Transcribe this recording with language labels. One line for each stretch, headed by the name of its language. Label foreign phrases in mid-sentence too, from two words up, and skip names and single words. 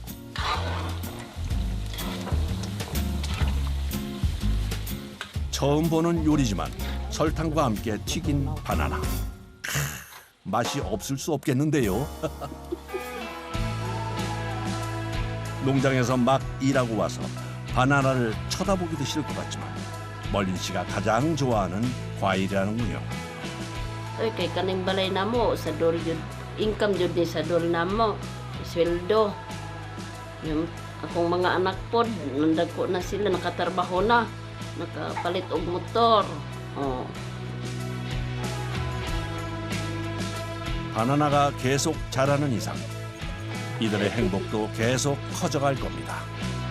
Korean: 처음 보는 요리지만 설탕과 함께 튀긴 바나나. 맛이 없을 수 없겠는데요. 농장에서 막 일하고 와서 바나나를 쳐다보기도 싫을 것 같지만 멀린 씨가 가장 좋아하는 과일이라는군요.
Cebuano: Kay kaning balay namo sa dol jud income jud ni sa dol namo. Sweldo. Yung akong mga anak pod nandagko na sila nakatrabaho na. Nakapalit og motor. Oh.
Korean: 바나나가 계속 자라는 이상 이들의 행복도 계속 커져갈 겁니다.